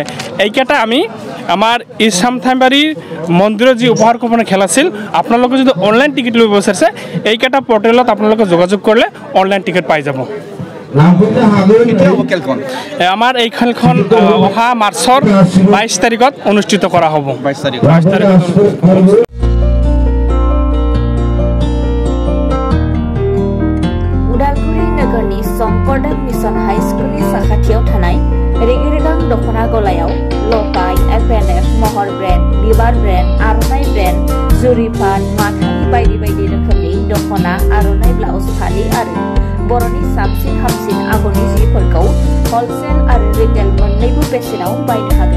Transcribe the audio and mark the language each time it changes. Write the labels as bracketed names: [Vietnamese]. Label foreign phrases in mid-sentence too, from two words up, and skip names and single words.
[Assamese] এইকেইটা আমি আমাৰ ইছামথাবাৰী মন্দিৰৰ যি উপহাৰ কপনৰ খেল আছিল, আপোনালোকে যদি [English] online ticket [Assamese] ল'ব বিচাৰিছে এইকেইটা পৰ্টেলত আপোনালোকে যোগাযোগ কৰিলে [English] online ticket [Assamese] পাই যাব। আমাৰ এই খেলখন অহা মাৰ্চৰ 22 তাৰিখত অনুষ্ঠিত কৰা হ'ব। 22 তাৰিখত [Bodo] उदालगुरि नोगोरनि शंकरदेव मिशन हाइस्कुलनि साखाथियाव थानाय रेगिरेगां दख'ना गलायाव लफाय, FNF, महर ब्रेन्ड, बिबार ब्रेन्ड, आर'नाइ ब्रेन्ड, जुरिपाट, माथानि बायदि बायदि रोखोमनि दख'ना, आर'नाइ ब्लाउस, फालि आरो बर'नि साबसिन हामसिन आगरनि जिफोरखौ हलसेल आरो रिटेल मोन्नैबो बेसेनाव बायनो हागोन।